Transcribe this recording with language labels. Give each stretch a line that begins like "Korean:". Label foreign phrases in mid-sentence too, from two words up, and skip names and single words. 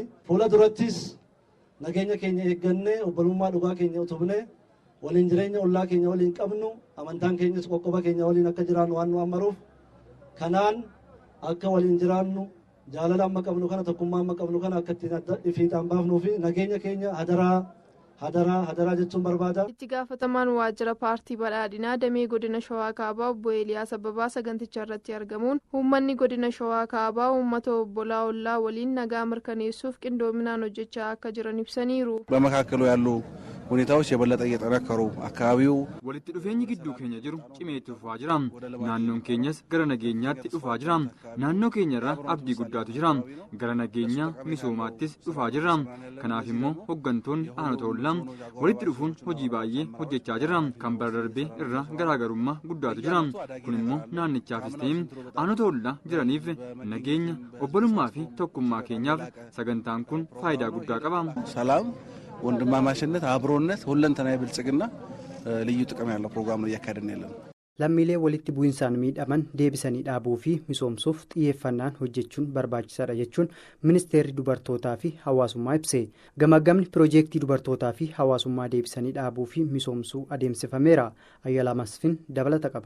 Oromo: Fuula durattis nageenya keenya eeggannee obbolummaa dhugaa keenya utubnee waliin jireenya ollaa keenya waliin qabnu amantaan keenyas qoqqoba keenya waliin akka jiraannu waan nu ammaruuf kanaan akka waliin jiraannu jaalala amma qabnu kana tokkummaa amma qabnu kana akka ittiin fiixaan baafnuu fi nageenya keenya hadaraa jechuun barbaada. Itti gaafatamaan waajjira paartii badhaadhinaa damee godina Shawaa Kaabaa obbo Eeliyaas Abbabaa saganticha irratti argamuun uummanni godina Shawaa Kaabaa uummata obbolaa ollaa waliin nagaa mirkaneessuuf qindoominaan hojjechaa akka jiran ibsaniiru.
Amharic: በመካከሉ ያሉ ሁኔታዎች የበለጠ እየጠነከሩ አካባቢው
Oromo: walitti dhufeenyi gidduu keenya jiru cimeetti dhufaa jira. Naannoon keenyas gara nageenyaatti dhufaa jira. Naannoo keenyarra abdii guddaatu jira. Gara nageenya misoomaattis dhufaa jira. Kanaaf immoo hooggantoonni aanota ollaa walitti dhufuun hojii baay'ee hojjechaa jira. Kan bara darbee irra garaagarummaa guddaatu jira. Kun immoo naannichaafis ta'ee aanota ollaa jiraniif nageenya obbolummaa fi tokkummaa keenyaaf sagantaan kun faayidaa guddaa qaba.
Amharic: ሰላም ወንድማማችነት አብሮነት ሁለንተናዊ ብልጽግና ልዩ ጥቅም ያለው ፕሮግራም ነው እያካሄድን ያለነው።
Oromo: lammiilee walitti bu'insaan miidhaman deebisanii dhaabuu fi misoomsuuf xiyyeeffannaan hojjechuun barbaachisaadha jechuun ministeerri dubartootaa fi hawaasummaa ibse. Gamaggamni piroojeektii dubartootaa fi hawaasummaa deebisanii dhaabuu fi misoomsuu adeemsifameera. Ayyalaa Masfin dabalata qaba.